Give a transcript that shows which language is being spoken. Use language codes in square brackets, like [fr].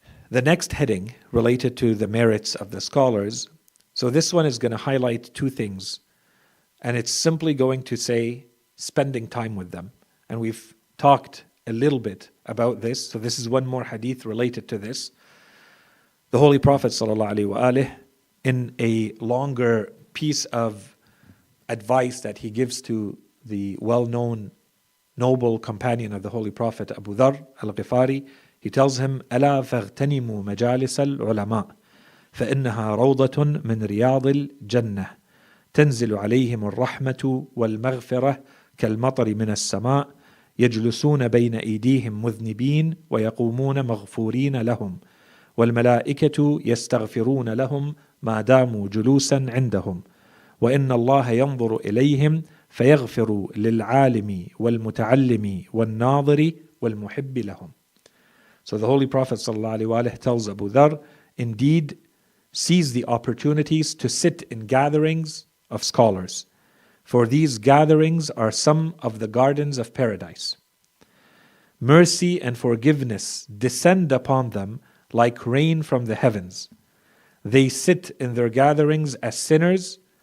[en] The next heading related to the merits of the scholars. So this one is going to highlight two things, and it's simply going to say spending time with them. And we've talked a little bit about this, so this is one more hadith related to this. The Holy Prophet ﷺ, in a longer piece of advice that he gives to the well-known noble companion of the Holy Prophet, Abu Dharr al-Ghifari, he tells him, [ar] أَلَا فَاغْتَنِمُوا مَجَالِسَ الْعُلَمَاءِ فإنها روضة من رياض الجنة تنزل عليهم الرحمة والمغفرة كالمطر من السماء يجلسون بين أيديهم مذنبين ويقومون مغفورين لهم والملائكة يستغفرون لهم ما داموا جلوسا عندهم وإن الله ينظر إليهم فيغفر للعالم والمتعلم والناظر والمحب لهم. [en] So the Holy Prophet ﷺ tells Abu Dharr, indeed, seize the opportunities to sit in gatherings of scholars, for these gatherings are some of the gardens of paradise. Mercy and forgiveness descend upon them like rain from the heavens. They sit in their gatherings as sinners,